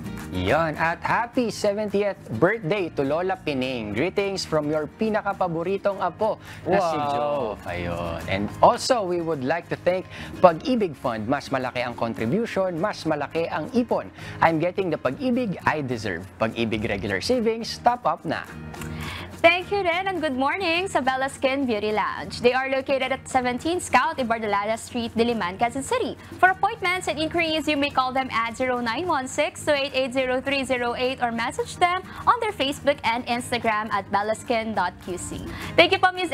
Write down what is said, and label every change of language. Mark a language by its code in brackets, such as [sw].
[tl] Yan, at [en] happy 70th birthday to Lola Pining. Greetings from your [tl] pinakapaboritong apo na si Joe. Ayun. [en] And also, we would like to thank Pag-ibig Fund. [tl] Mas malaki ang contribution, mas malaki ang ipon. [en] I'm getting the Pag-ibig I deserve. Pag-ibig regular savings, top up na. Thank you rin and good morning sa Bella Skin Beauty Lounge. They are located at 17 Scout Ibardolada Street, Diliman, Quezon City. For appointments and inquiries, you may call them at 0916-288-0308 or message them on their Facebook and Instagram at bellaskin.qc. Thank you po, Ms.